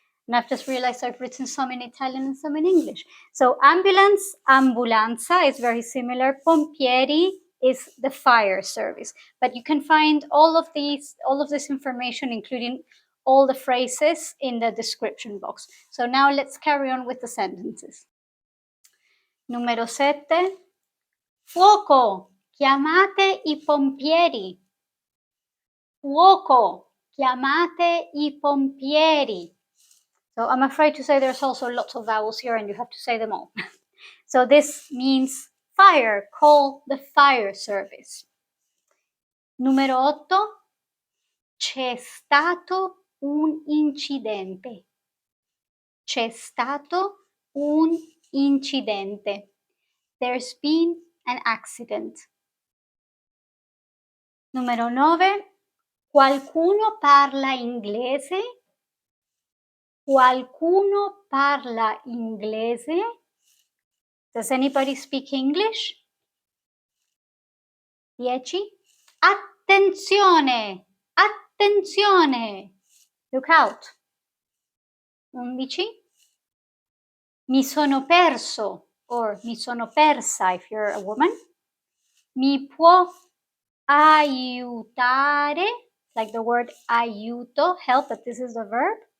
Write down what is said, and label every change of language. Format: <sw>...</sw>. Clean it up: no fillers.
<en>And I've just realized I've written some in Italian and some in English. So ambulance, ambulanza is very similar. Pompieri is the fire service. But you can find all of this information, including all the phrases, in the description box. So now let's carry on with the sentences.</en> <it>Numero 7. Fuoco, chiamate i pompieri. Fuoco, chiamate i pompieri.</it> <en>So I'm afraid to say there's also lots of vowels here and you have to say them all. So this means fire, call the fire service.</en> <it>Numero 8, c'è stato un incidente. C'è stato un incidente.</it> <en>There's been an accident.</en> <it>Numero 9, qualcuno parla inglese? Qualcuno parla inglese?</it> <en>Does anybody speak English?</en> <it>10, attenzione, attenzione,</it> <en>look out.</en> <it>11, mi sono perso, or mi sono persa</it> <en>if you're a woman.</en> <it>Mi può aiutare,</it> <en>like the word aiuto, help, but this is the verb.</en>